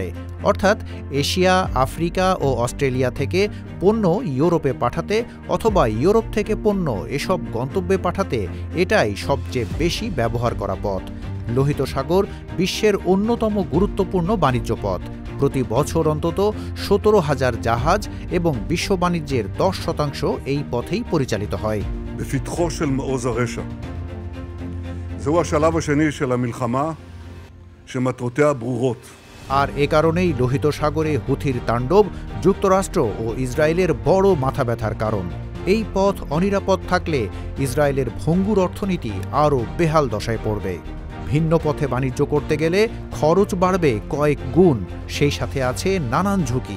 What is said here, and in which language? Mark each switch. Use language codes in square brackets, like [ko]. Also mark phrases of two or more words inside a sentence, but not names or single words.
[bn] অর্থাৎ এশিয়া, আফ্রিকা ও অস্ট্রেলিয়া থেকে পণ্য ইউরোপে পাঠাতে অথবা ইউরোপ থেকে পণ্য এসব গন্তব্যে পাঠাতে এটাই সবচেয়ে বেশি ব্যবহার করা পথ। লোহিত সাগর বিশ্বের অন্যতম গুরুত্বপূর্ণ বাণিজ্য পথ। প্রতি বছর অন্তত ১৭,০০০ জাহাজ এবং বিশ্ব বাণিজ্যের ১০% এই পথেই পরিচালিত হয়। [he] בפתחו של מעוז הרשע. זהו השלב השני של המלחמה שמטרותיה ברורות. [bn] আর এ কারণেই লোহিত সাগরে হুথির তাণ্ডব যুক্তরাষ্ট্র ও ইসরায়েলের বড় মাথা ব্যথার কারণ। এই পথ অনিরাপদ থাকলে ইসরায়েলের ভঙ্গুর অর্থনীতি আরও বেহাল দশায় পড়বে। ভিন্ন পথে বাণিজ্য করতে গেলে খরচ বাড়বে কয়েক গুণ, সেই সাথে আছে নানান ঝুঁকি।